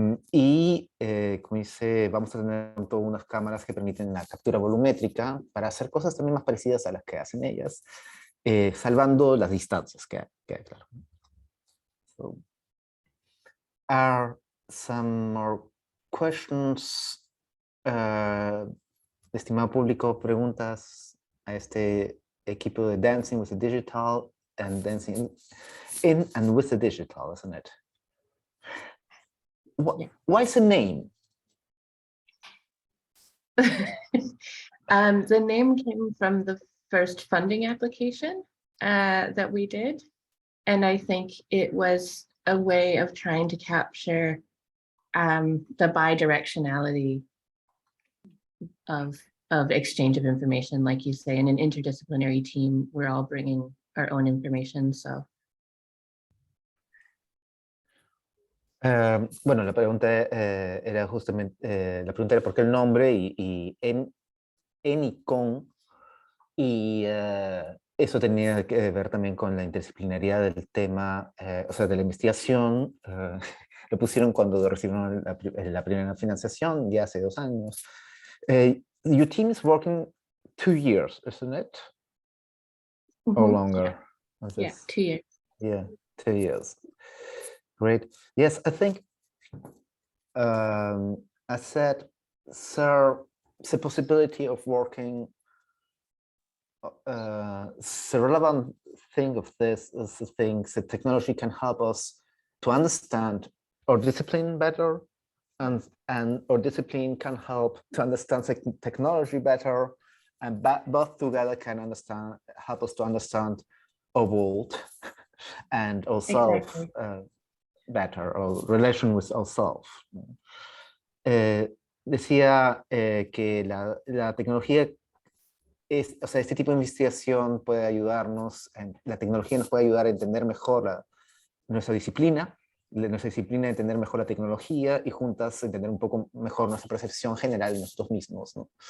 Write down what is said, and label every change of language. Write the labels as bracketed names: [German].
[Spanish] Y como dice, vamos a tener todas unas cámaras que permiten la captura volumétrica para hacer cosas también más parecidas a las que hacen ellas, salvando las distancias, que hay, claro. [English] So, are some more questions? [Spanish] Estimado público, preguntas a este equipo de Dancing with the Digital and Dancing in and with the Digital, [English] isn't it? Why is the name? The name came from the first funding application that we did. And I think it was a way of trying to capture the bidirectionality of exchange of information, like you say, in an interdisciplinary team, we're all bringing our own information, so. [Spanish] Bueno, la pregunta era justamente, la pregunta era por qué el nombre y en y con, y eso tenía que ver también con la interdisciplinaridad del tema, o sea, de la investigación. Lo pusieron cuando recibieron la primera financiación, ya hace 2 años. [English] Your team is working 2 years, isn't it? Or longer? Yeah, 2 years. Yeah, 2 years. Great. Yes, I think I said, sir, the possibility of working, the relevant thing of this is the things that technology can help us to understand our discipline better, and our discipline can help to understand technology better, and both together can help us to understand our world and ourselves. Exactly. Better, or relation with ourselves. [Spanish] Decía que la tecnología, o sea, este tipo de investigación puede ayudarnos, la tecnología nos puede ayudar a entender mejor nuestra disciplina a entender mejor la tecnología y juntas entender un poco mejor nuestra percepción general de nosotros mismos, ¿no?